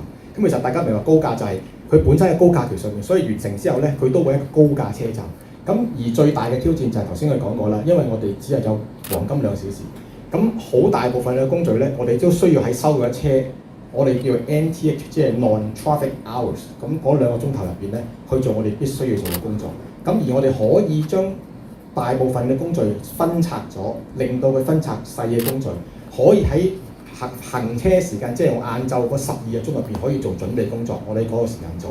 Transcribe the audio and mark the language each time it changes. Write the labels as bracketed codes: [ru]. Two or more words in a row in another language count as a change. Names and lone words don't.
[yue] 咁其實大家明白高架就係佢本身喺高架橋上面，所以完成之後咧佢都會一個高架車站。咁而最大嘅挑戰就係頭先佢講過啦，因為我哋只係有黃金2小時，咁好大部分嘅工序咧，我哋都需要喺收嘅車，我哋叫 NTH， 即係 [en] non-traffic hours， [yue] 咁嗰2個鐘頭入邊咧，去做我哋必須要做嘅工作。咁而我哋可以將大部分嘅工序分拆咗，令到佢分拆細嘅工序，可以喺行車時間，即係我晏晝嗰12個鐘入邊可以做準備工作，我哋嗰個時間做。